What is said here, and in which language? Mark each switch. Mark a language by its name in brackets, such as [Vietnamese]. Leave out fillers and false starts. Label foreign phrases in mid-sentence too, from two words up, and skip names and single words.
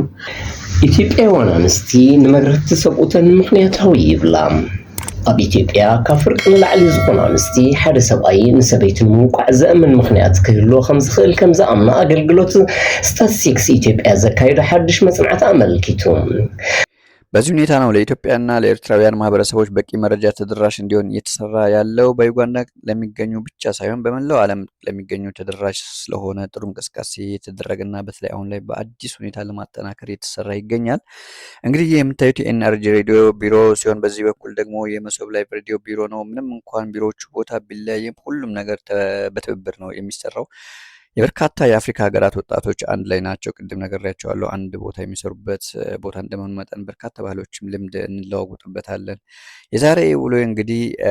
[Tigrinya] ኢትዮጵያውያን ኣንስቲ ንመግረፍቲ ሰብኡተን ምክንያታዊ ይብላ። ኣብ ኢትዮጵያ ካብ ፍርቂ ንላዕሊ ዝኾኑ ኣንስቲ ሓደ ሰብኣይ ንሰበይቲ ንምውቃዕ ዘእምን ምክንያት ክህልዎ ከም ዝኽእል ከም ዝኣምና ኣገልግሎት ስታቲስቲክስ ኢትዮጵያ ዘካየዶ ሓድሽ መጽናዕቲ ኣመልኪቱ። [Amharic] በዚህ ሁኔታ ነው ለኢትዮጵያና ለኤርትራውያን ማህበረሰቦች በቂ መረጃ ተደራሽ እንዲሆን እየተሰራ ያለው። በዩጋንዳ ለሚገኙ ብቻ ሳይሆን በመላው ዓለም ለሚገኙ ተደራሽ ስለሆነ ጥሩ እንቅስቃሴ የተደረገና በተለይ አሁን ላይ በአዲስ ሁኔታ ለማጠናከር የተሰራ ይገኛል። እንግዲህ የምታዩት የኤንአርጂ ሬዲዮ ቢሮ ሲሆን በዚህ በኩል ደግሞ የመሶብ ላይቭ ሬዲዮ ቢሮ ነው። ምንም እንኳን ቢሮዎቹ ቦታ ቢለያይም ሁሉም ነገር በትብብር ነው የሚሰራው። የበርካታ የአፍሪካ ሀገራት ወጣቶች አንድ ላይ ናቸው። ቅድም ነግሬያቸዋለሁ። አንድ ቦታ የሚሰሩበት ቦታ እንደመሆኑ መጠን በርካታ ባህሎችም ልምድ እንለዋወጥበታለን። የዛሬ ውሎ እንግዲህ